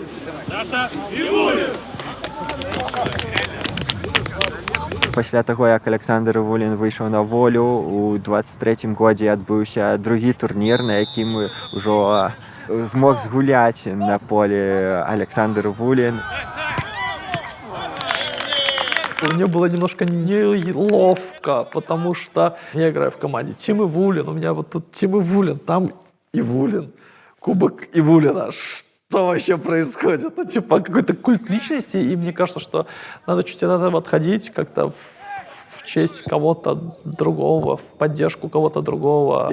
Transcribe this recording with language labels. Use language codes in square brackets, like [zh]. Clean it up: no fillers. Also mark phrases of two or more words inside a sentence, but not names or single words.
[be] Пасля таго, як Александр Івулін выйшаў на волю, у 23-м годзе адбыўся другі турнір, на якім ўжо змог згуляць на поле Александр Івулін. [ru] Мне было немножко неловко, потому что я играю в команде Тим Ивулин, у меня вот тут Тим Ивулин, там Ивулин, кубок Ивулина. Что вообще происходит? Ну, типа, какой-то культ личности, и мне кажется, что надо чуть от этого отходить, как-то в честь кого-то другого, в поддержку кого-то другого.